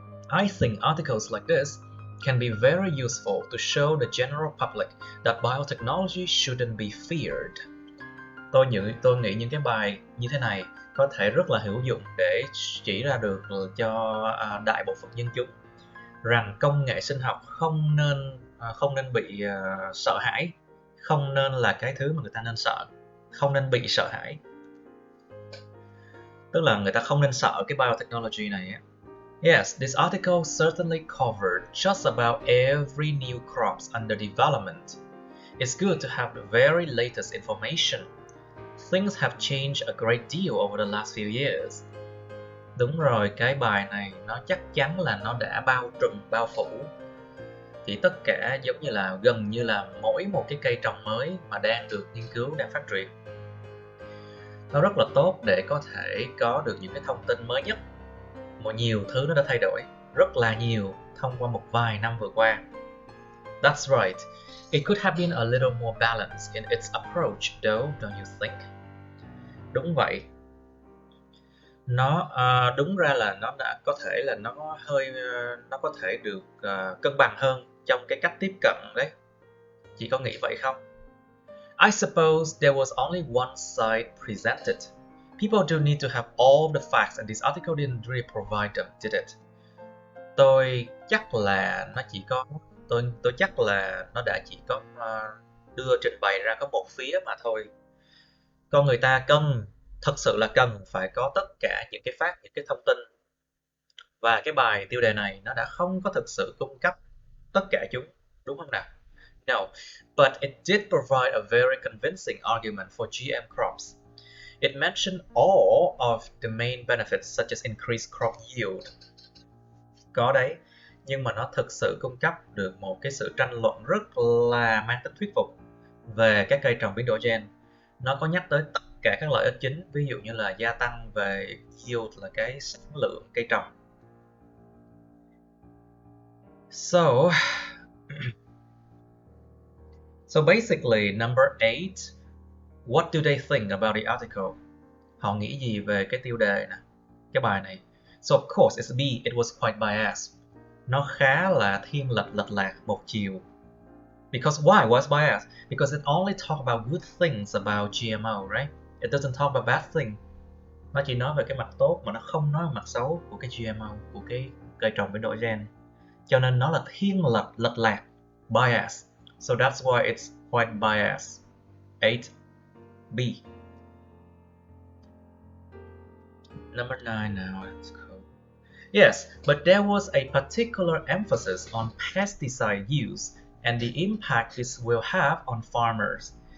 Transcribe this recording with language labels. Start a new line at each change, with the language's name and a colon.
English: I think articles like this can be very useful to show the general public that biotechnology shouldn't be feared.
Vietnamese: Tôi nghĩ những cái bài như thế này có thể rất là hữu dụng để chỉ ra được cho đại bộ phận nhân chúng rằng công nghệ sinh học không nên bị sợ hãi, không nên là cái thứ mà người ta nên sợ, không nên bị sợ hãi. Tức là người ta không nên sợ cái biotechnology này.
English: Yes, this article certainly covered just about every new crops under development. It's good to have the very latest information. Things have changed a great deal over the last few years.
Vietnamese: Đúng rồi, cái bài này nó chắc chắn là nó đã bao trùm, bao phủ. Thì tất cả giống như là gần như là mỗi một cái cây trồng mới mà đang được nghiên cứu, đang phát triển. Nó rất là tốt để có thể có được những cái thông tin mới nhất. Một nhiều thứ nó đã thay đổi rất là nhiều thông qua một vài năm vừa qua.
English: That's right. It could have been a little more balanced in its approach, though, don't you think?
Vietnamese: Đúng vậy. Nó đúng ra là nó đã có thể là nó có thể được cân bằng hơn trong cái cách tiếp cận đấy. Chị có nghĩ vậy không?
English: I suppose there was only one side presented. People don't need to have all the facts and this article didn't really provide them, did it?
Vietnamese: Tôi chắc là nó chỉ có tôi chắc là nó đã chỉ có đưa trình bày ra có một phía mà thôi. Con người ta thật sự là cần phải có tất cả những cái fact, những cái thông tin. Và cái bài tiêu đề này nó đã không có thực sự cung cấp tất cả chúng, đúng không nào?
English: No, but it did provide a very convincing argument for GM crops. It mentioned all of the main benefits such as increased crop yield.
Vietnamese: Có đấy, nhưng mà nó thực sự cung cấp được một cái sự tranh luận rất là mang tính thuyết phục về các cây trồng biến đổi gen. Nó có nhắc tới tất cả các lợi ích chính, ví dụ như là gia tăng về yield là cái sản lượng cây trồng.
English: So basically, number 8, what do they think about the article?
Vietnamese: Họ nghĩ gì về cái tiêu đề nè, cái bài này?
English: So of course, it's B, it was quite biased.
Vietnamese: Nó khá là thiên lệch lạc một chiều.
English: Because why was biased? Because it only talk about good things about GMO, right? It doesn't talk about bad thing.
Vietnamese: Nó chỉ nói về cái mặt tốt mà nó không nói về mặt xấu của cái GMO, của cái cây trồng biến đổi gen. Cho nên nó là thiên lệch lạc, bias.
English: So that's why it's quite biased. 8B. Number 9 now, let's go. Yes, but there was a particular emphasis on pesticide use and the impact this will have on farmers.